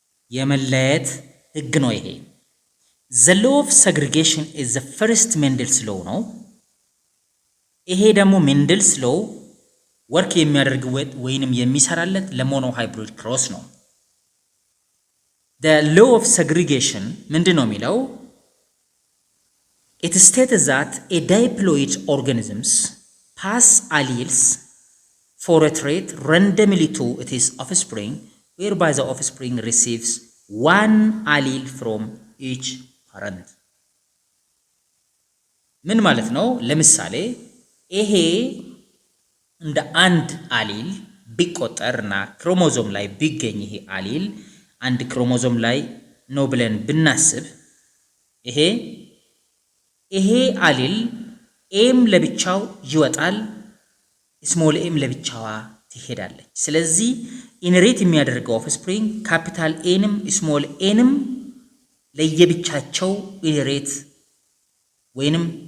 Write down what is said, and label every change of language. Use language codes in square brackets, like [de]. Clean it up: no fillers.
[am] የመለየት ህግ ነው ይሄ። ዘ ሎው ኦፍ segregation [en] is the first Mendel's law [am] ነው። ይሄ ደግሞ ሜንደልስ ሎው ወርክ የሚያደርገው ወይንም የሚሰራለት ለሞኖሃይብሪድ ክሮስ ነው። [en] the law of segregation [am] ምንድነው የሚለው? [en] It states that a diploid organisms pass alleles for a trait randomly to its offspring, whereby the offspring receives one allele from each parent. [am] ምን ማለት ነው? ለምሳሌ ይሄ እንደ አንድ አሊል ቢቆጠርና ክሮሞዞም ላይ ቢገኝ ይሄ አሊል አንድ ክሮሞዞም ላይ ነው ብለን ብናስብ ይሄ አሊል ኤም ለብቻው ይወጣል፣ ስሞል ኤም ለብቻዋ ትሄዳለች። ስለዚህ ኢንሄሪት የሚያደርገው ኦፍስፕሪንግ ካፒታል ኤንም ስሞል ኤንም ለየብቻቸው ኢንሄሪት ወይንም